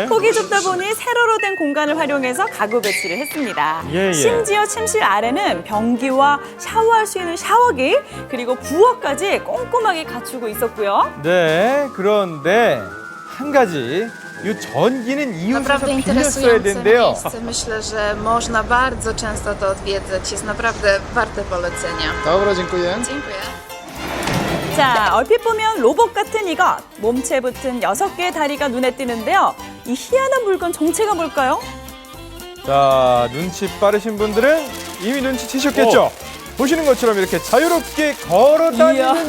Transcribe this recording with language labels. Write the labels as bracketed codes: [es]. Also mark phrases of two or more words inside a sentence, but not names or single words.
[ko] 폭이 좁다 보니 세로로 된 공간을 활용해서 가구 배치를 했습니다. 예. 심지어 침실 아래는 변기와 샤워할 수 있는 샤워기 그리고 부엌까지 꼼꼼하게 갖추고 있었고요. 네, 그런데 한 가지 이 전기는 이웃에서 [pl] Naprawdę [ko] 빌렸어야 [pl] interesujące [ko] 된대요. [pl] miejsce. Myślę, że można bardzo często to odwiedzać. Jest naprawdę warte polecenia. Dobra, dziękuję. Dziękuję. [ko] 자, 얼핏 보면 로봇 같은 이것. 몸체 붙은 6개의 다리가 눈에 띄는데요. 이 희한한 물건 정체가 뭘까요? 자, 눈치 빠르신 분들은 이미 눈치채셨겠죠? 보시는 것처럼 이렇게 자유롭게 걸어 다니는